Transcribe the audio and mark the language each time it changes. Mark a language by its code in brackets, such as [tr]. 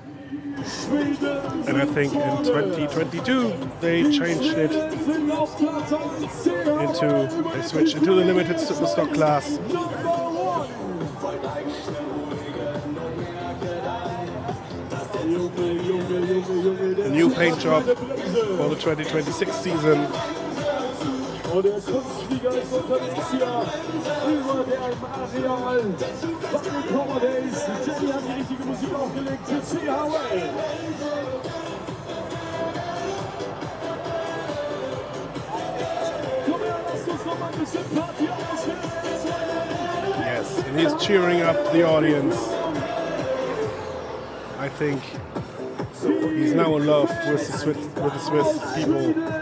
[en] And I think in 2022 they changed it they switched into the limited super stock class. A new paint job for the 2026 season. [de] Und der Kunstflieger ist unterwegs hier über der Areal. Bucking Power Days. Jenny hat die richtige Musik aufgelegt für CHL. Komm her, lasst uns noch mal ein bisschen Party ausführen. [en] Yes, and he's cheering up the audience. I think he's now in love with the Swiss people.